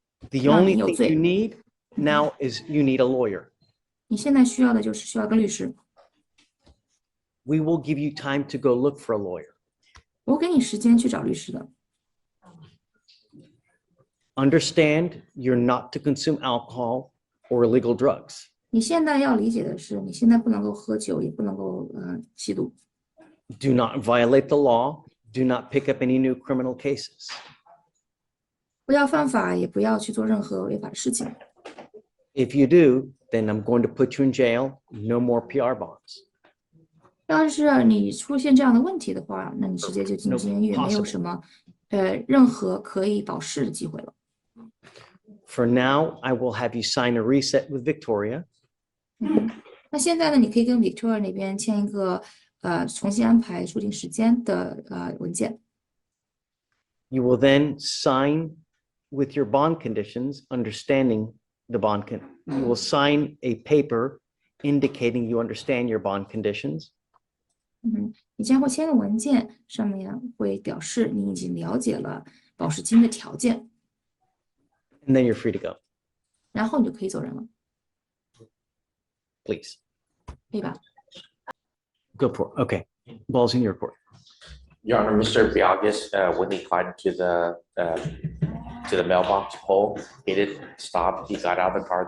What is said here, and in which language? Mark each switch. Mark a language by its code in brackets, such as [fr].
[en] The only thing you need now is you need a lawyer. [zh] 你现在需要的就是需要个律师。 [en] We will give you time to go look for a lawyer. [zh] 我给你时间去找律师的。 [en] Understand you're not to consume alcohol or illegal drugs. [zh] 你现在要理解的是，你现在不能够喝酒，也不能够吸毒。 [en] Do not violate the law. Do not pick up any new criminal cases. [zh] 不要犯法，也不要去做任何违法的事情。 [en] If you do, then I'm going to put you in jail. No more PR bonds. [zh] 要是你出现这样的问题的话，那你直接就进入监狱，没有什么任何可以保释的机会了。 [en] For now, I will have you sign a reset with Victoria. [zh] 那现在呢，你可以跟 Victoria 那边签一个重新安排出庭时间的文件。 [en] You will then sign with your bond conditions, understanding the bond. You will sign a paper indicating you understand your bond conditions. [zh] 你将会签个文件，上面会表示你已经了解了保释金的条件。 [en] And then you're free to go. [zh] 然后你就可以走人了。 [en] Please. [zh] 可以吧？ [en] Go for it. Okay. Ball's in your court. Your Honor, Mr. Biagas, when he climbed to the mailbox pole, he didn't stop. He got out of the car.